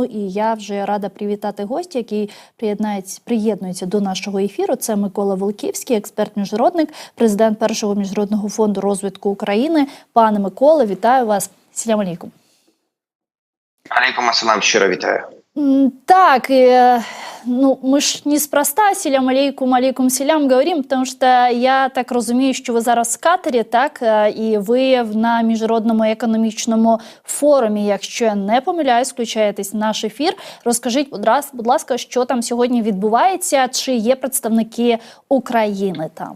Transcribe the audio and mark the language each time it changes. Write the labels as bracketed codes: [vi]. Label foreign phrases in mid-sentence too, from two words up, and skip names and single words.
[uk] І я вже рада привітати гостя, який приєднується до нашого ефіру. Це Микола Волківський, експерт-міжнародник, президент Першого міжнародного фонду розвитку України. Пане Миколе, вітаю вас. [ar] سلام عليكم. عليكم السلام, [uk] щиро вітаю. Так, [ru] ну, мы ж неспроста [ar] «سلام عليكم، عليكم سلام» [ru] говорим, потому что я так [uk] розумію, що ви зараз в Катарі, так, і ви на Міжнародному економічному форумі, якщо я не помиляюсь, включаєтесь в наш ефір. Розкажіть, будь ласка, що там сьогодні відбувається, чи є представники України там?